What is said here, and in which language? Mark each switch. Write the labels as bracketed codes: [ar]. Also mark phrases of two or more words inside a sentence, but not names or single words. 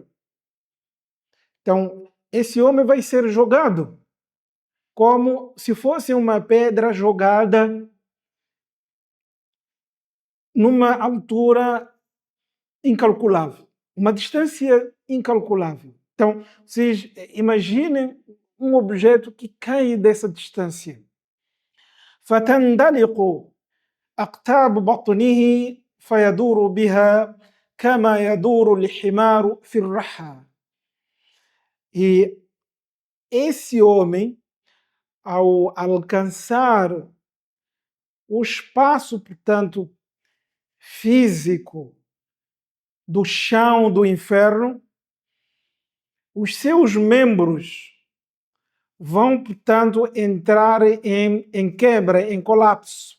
[pt] Então, esse homem vai ser jogado como se fosse uma pedra jogada numa altura incalculável, uma distância incalculável. Então, vocês imaginem um objeto que cai dessa distância. [ar] فَتَنْدَلِقُ أَقْتَابُ بَطْنِهِ فَيَدُورُ بِهَا كَمَا يَدُورُ الْحِمَارُ فِي الرَّحَى. [pt] E esse homem, ao alcançar o espaço, portanto, físico do chão do inferno, os seus membros vão, portanto, entrar em quebra, em colapso.